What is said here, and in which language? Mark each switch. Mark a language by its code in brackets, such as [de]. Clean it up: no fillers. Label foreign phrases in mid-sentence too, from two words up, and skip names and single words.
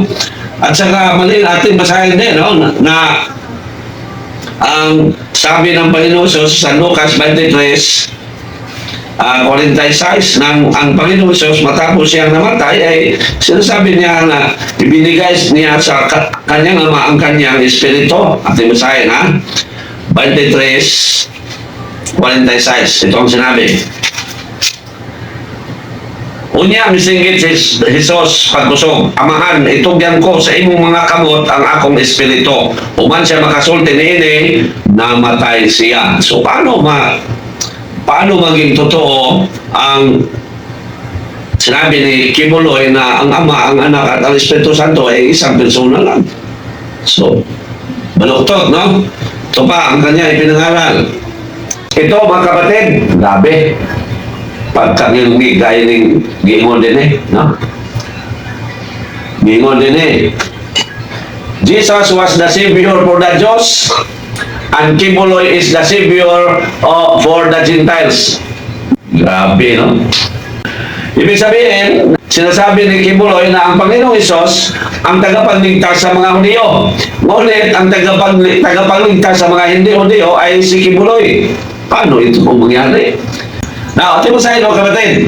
[tl] At saka mali natin basahin din, no? Na ang sabi ng Panginoon sa Lucas 23, 46, nang ang Panginoon Hesus matapos siyang namatay ay sinasabi niya na ibinigay niya sa kanyang Ama ang kanyang Espiritu. At basahin, ha? 23:46. Ito ang sinabi. [ceb] Unya misinggit si Hesus pagkusog, Amahan, itugyan ko sa imong mga kamot ang akong Espiritu. Uman siya makasulti niini, namatay siya. [tl] So paano maging totoo ang sinabi ni Kibuloy na ang Ama, ang Anak at ang Espiritu Santo ay isang persona lang? So, baluktot, no? Ito pa ang kanya ipinangaral. Ito mga kapatid, grabe. Pagkangil gaya ng gingon din no? Gingon din [en] Jesus was the Savior for the Jews, and Kibuloy is the Savior for the Gentiles. [tl] Grabe, no? Ibig sabihin, sinasabi ni Kibuloy na ang Panginoong Hesus ang tagapagligtas sa mga Hudyo. Ngunit ang tagapagligtas sa mga hindi Hudyo ay si Kibuloy. Paano ito kung mangyari? Now, ito mo sa inyo, kapatid.